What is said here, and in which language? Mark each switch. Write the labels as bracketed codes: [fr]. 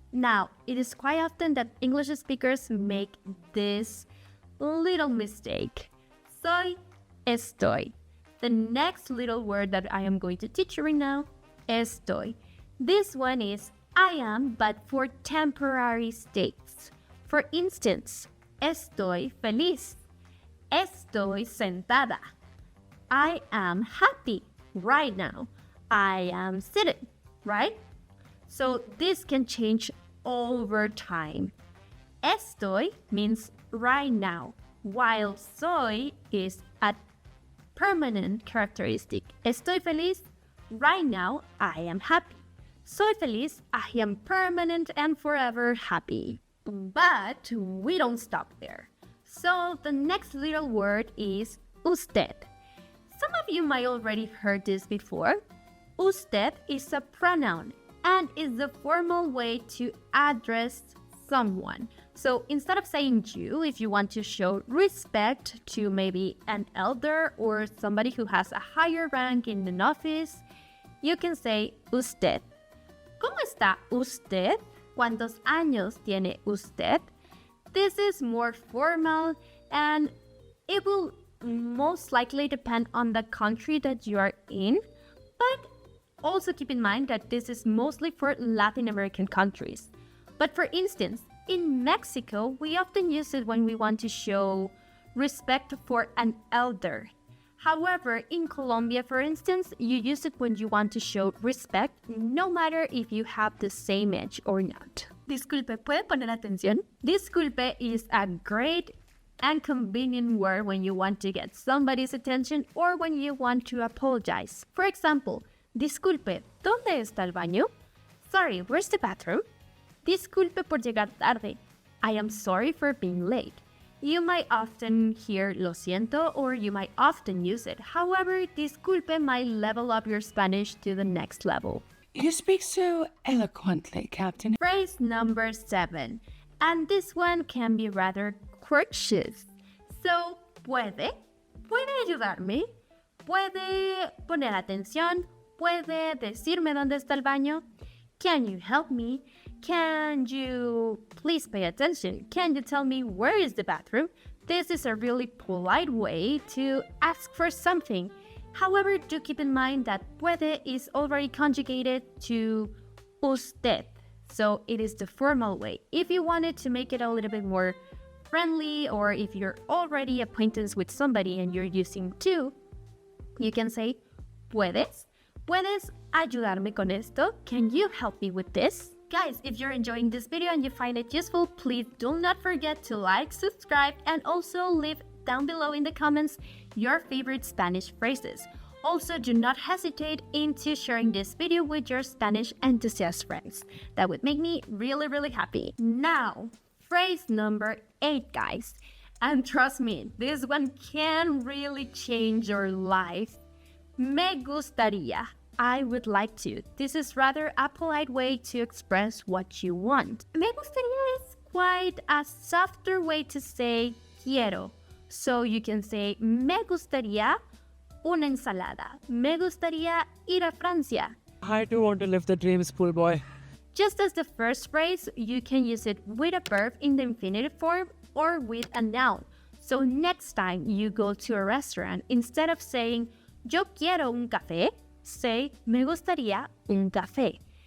[en] Now, it is quite often that English speakers make this little mistake. Soy, estoy. The next little word that I am going to teach you right now, estoy. This one is I am, but for temporary states. For instance, [es] estoy feliz. Estoy sentada. [en] I am happy right now. I am sitting, right? So this can change over time. Estoy means right now, while soy is a permanent characteristic. [es] Estoy feliz. [en] Right now, I am happy. [es] Soy feliz. [en] I am permanent and forever happy. But we don't stop there. So the next little word is usted. Some of you might already heard this before. Usted is a pronoun and is the formal way to address someone. So instead of saying you, if you want to show respect to maybe an elder or somebody who has a higher rank in an office, you can say usted. [es] ¿Cómo está usted? ¿Cuántos años tiene usted? [en] This is more formal and it will most likely depend on the country that you are in, but also keep in mind that this is mostly for Latin American countries. But for instance, in Mexico, we often use it when we want to show respect for an elder. However, in Colombia, for instance, you use it when you want to show respect, no matter if you have the same age or not. [es] Disculpe, ¿puede poner atención? [en] Disculpe is a great and convenient word when you want to get somebody's attention or when you want to apologize. For example, [es] disculpe, ¿dónde está el baño? [en] Sorry, where's the bathroom? [es] Disculpe por llegar tarde. [en] I am sorry for being late. You might often hear [es] lo siento [en] or you might often use it. However, disculpe might level up your Spanish to the next level. You speak so eloquently, Captain. Phrase number 7. And this one can be rather courteous. [es] So, ¿puede ayudarme? ¿Puede poner atención? ¿Puede decirme dónde está el baño? [en] Can you help me? Can you please pay attention? Can you tell me where is the bathroom? This is a really polite way to ask for something. However, do keep in mind that puede is already conjugated to usted. So it is the formal way. If you wanted to make it a little bit more friendly, or if you're already acquainted with somebody and you're using tú, you can say puedes. [es] ¿Puedes ayudarme con esto? [en] Can you help me with this? Guys, if you're enjoying this video and you find it useful, please do not forget to like, subscribe, and also leave down below in the comments your favorite Spanish phrases. Also, do not hesitate into sharing this video with your Spanish enthusiast friends. That would make me really, really happy. Now, phrase number 8, guys. And trust me, this one can really change your life. [es] Me gustaría. [en] I would like to. This is rather a polite way to express what you want. Me gustaría is quite a softer way to say quiero. So you can say [es] me gustaría una ensalada. Me gustaría ir a Francia. [en] I do want to live the dream, schoolboy. Just as the first phrase, you can use it with a verb in the infinitive form or with a noun. So next time you go to a restaurant, instead of saying [es] yo quiero un café, [en] say [es] me gustaría un café.